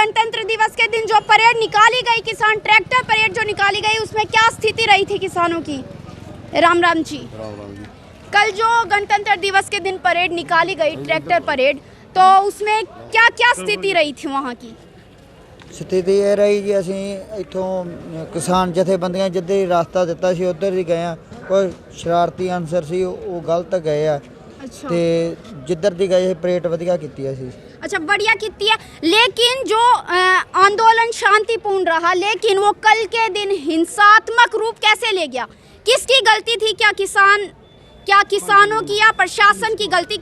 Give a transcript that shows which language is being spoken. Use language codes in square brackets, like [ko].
[hi] गणतंत्र दिवस के दिन जो परेड निकाली गई, किसान ट्रैक्टर परेड जो निकाली गई, उसमें क्या स्थिति रही थी किसानों की। राम राम जी। कल जो गणतंत्र दिवस के दिन परेड निकाली गई, ट्रैक्टर परेड, तो उसमें क्या क्या स्थिति रही थी वहाँ की। स्थिति ये रही जी, [pa] ਅਸੀਂ ਇੱਥੋਂ किसान ਜਥੇਬੰਦੀਆਂ ਜਿੱਧਰ ਹੀ ਰਸਤਾ ਦਿੱਤਾ ਸੀ ਉੱਧਰ ਹੀ ਗਏ ਆ। ਕੋਈ ਸ਼ਰਾਰਤੀ ਅਨਸਰ ਸੀ ਉਹ ਗਲਤ ਗਏ ਆ ਤੇ ਜਿੱਧਰ ਦੀ ਗਏ ਪਰੇਡ ਵਧੀਆ ਕੀਤੀ ਸੀ। [hi] अच्छा, बढ़िया कितनी है, लेकिन जो आंदोलन शांतिपूर्ण रहा, लेकिन वो कल के दिन हिंसात्मक रूप कैसे ले गया। किसकी गलती थी? क्या किसानों की या प्रशासन की गलती?